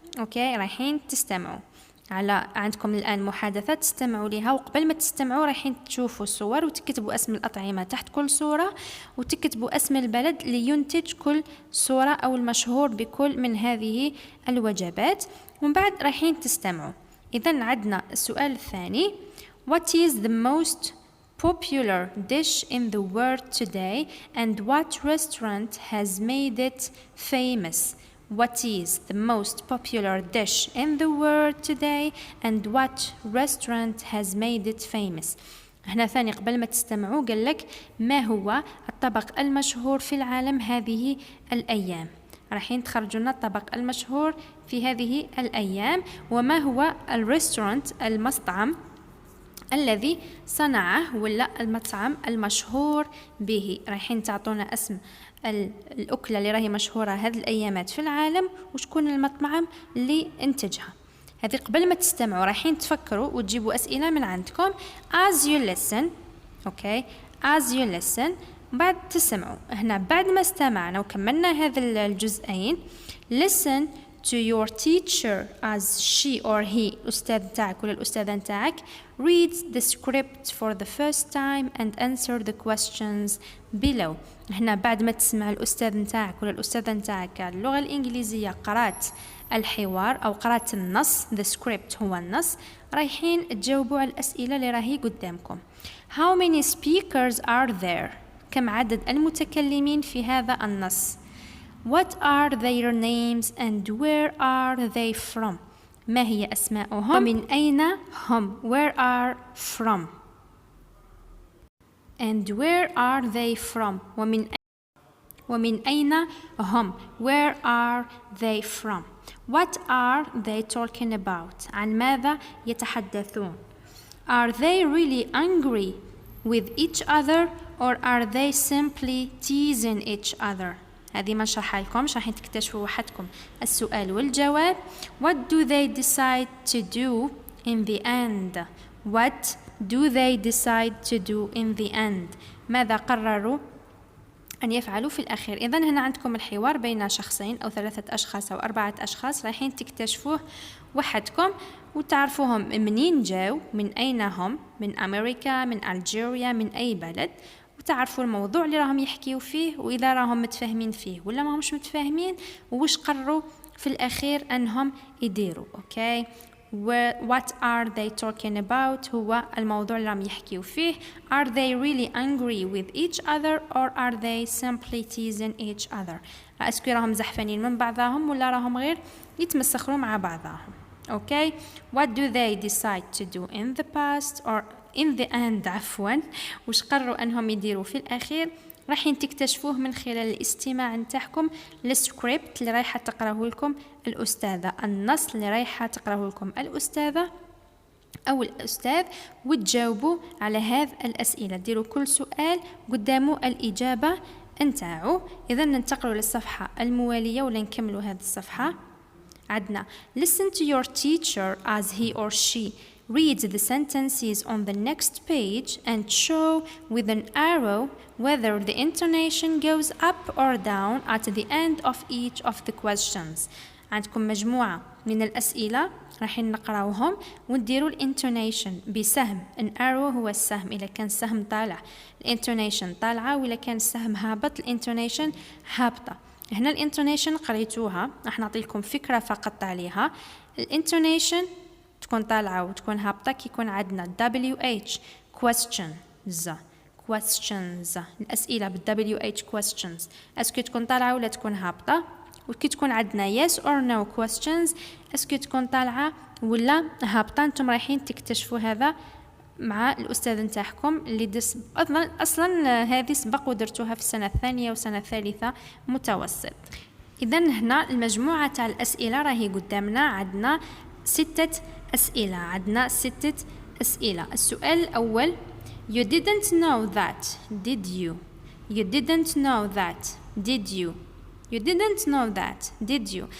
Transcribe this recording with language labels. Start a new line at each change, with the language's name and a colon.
Arabic: اوكي، رايحين تستمعوا على عندكم الآن محادثة تستمعوا لها، وقبل ما تستمعوا رايحين تشوفوا الصور وتكتبوا اسم الأطعمة تحت كل صورة، وتكتبوا اسم البلد اللي ينتج كل صورة أو المشهور بكل من هذه الوجبات، ومن بعد رايحين تستمعوا. إذن عندنا السؤال الثاني:
English: What is the most popular dish in the world today and what restaurant has made it famous? What is the most popular dish in the world today and what restaurant has made it famous?
Arabic: هنا ثاني قبل ما تستمعوا قال لك ما هو الطبق المشهور في العالم هذه الأيام. رايحين تخرجوا لنا الطبق المشهور في هذه الأيام، وما هو الريستورانت المطعم الذي صنعه ولا المطعم المشهور به. رايحين تعطونا اسم الأكلة اللي راهي مشهورة هذه الأيامات في العالم وشكون المطعم اللي انتجها. هذه قبل ما تستمعوا رايحين تفكروا وتجيبوا أسئلة من عندكم
English: as you listen.
Arabic: اوكي،
English: as you listen
Arabic: بعد تسمعوا. هنا بعد ما استمعنا وكملنا هذا الجزئين
English: listen to your teacher as she or he،
Arabic: الأستاذ تاعك ولا الأستاذة تاعك
English: read the script for the first time and answer the questions below.
Arabic: هنا بعد ما تسمع الأستاذ تاعك ولا الأستاذة تاعك اللغة الإنجليزية قرأت الحوار أو قرأت النص،
English: the script
Arabic: هو النص، رايحين تجاوبوا على الأسئلة اللي راهي قدامكم.
English: How many speakers are there؟
Arabic: كم عدد المتكلمين في هذا النص؟
English: What are their names and where are they from؟
Arabic: ما هي أسماؤهم ومن أين هم؟
English: Where are from and where are they from؟
Arabic: ومن أين هم؟
English: Where are they from؟ What are they talking about؟
Arabic: عن ماذا يتحدثون؟
English: Are they really angry with each other or are they simply teasing each other؟
Arabic: هذه ما نشرحها لكم، راح تكتشفوا وحدكم السؤال والجواب.
English: What do they decide to do in the end؟ What do they decide to do in the end؟
Arabic: ماذا قرروا أن يفعلوا في الأخير؟ إذن هنا عندكم الحوار بين شخصين أو 3 أشخاص أو 4 أشخاص، رايحين تكتشفوه وحدكم وتعرفوهم منين جاو، من أين هم، من أمريكا، من ألجيريا، من أي بلد، وتعرفوا الموضوع اللي راهم يحكيوا فيه وإذا راهم متفاهمين فيه ولا ما همش متفاهمين، ووش قرروا في الأخير أنهم يديروا. أوكي،
English: what are they talking about
Arabic: هو الموضوع اللي راهم يحكيوا فيه.
English: are they really angry with each other or are they simply teasing each other؟
Arabic: اسكو راهم زحفانين من بعضهم ولا راهم غير يتمسخروا مع بعضهم.
English: Okay, what do they decide to do in the past or in the end؟
Arabic: عفوا، وش قرروا أنهم يديروا في الأخير؟ راحين تكتشفوه من خلال الاستماع نتاعكم للسكريبت اللي رايحة تقراه لكم الأستاذة، النص اللي رايحة تقراه لكم الأستاذة أو الأستاذ، وتجاوبوا على هذه الأسئلة. ديروا كل سؤال قدامه الإجابة نتاعو. إذا ننتقلوا للصفحة الموالية ولا نكملوا هذه الصفحة. عندنا
English: listen to your teacher as he or she reads the sentences on the next page and show with an arrow whether the intonation goes up or down at the end of each of the questions.
Arabic: عندكم مجموعة من الأسئلة راحين نقراوهم ونديروا الانتونيشن بسهم.
English: an arrow
Arabic: هو السهم، إذا كان السهم طالع الانتونيشن طالعة، وإذا كان السهم هابط الانتونيشن هابطة. هنا الانتونيشن قريتوها، راح نعطي لكم فكرة فقط عليها. الانتونيشن تكون طالعة وتكون هابطة كي يكون عندنا WH questions الأسئلة بال WH questions اسكو تكون طالعة ولا تكون هابطة. وكي تكون عندنا
English: yes or no questions
Arabic: اسكو تكون طالعة ولا هابطة. انتم رايحين تكتشفوا هذا مع الأستاذ نتاعكم اللي أصلا هذه سبق ودرتوها في السنة الثانية والسنة الثالثة متوسط. إذا هنا المجموعة تاع الأسئلة راهي قدامنا، عندنا 6 أسئلة.
English: السؤال الأول You didn't know that, did you? You didn't know that, did you? You didn't know that, did you?